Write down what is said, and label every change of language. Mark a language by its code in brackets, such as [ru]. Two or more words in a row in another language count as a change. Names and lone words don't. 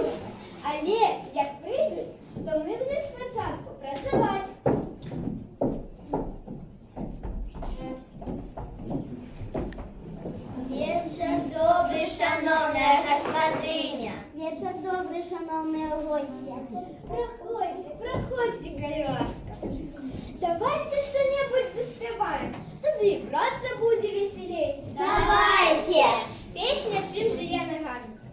[be] Але як прыйдуць, то мы будзем спачатку працаваць. Вечар добры, шаноўная гаспадыня. Вечар добры, шаноўныя госці. Праходзьце, праходзьце, калі ласка. [ru] Давайте что-нибудь заспеваем, тогда и праца будет веселей. Давайте! Песня «Чим же я не гарна».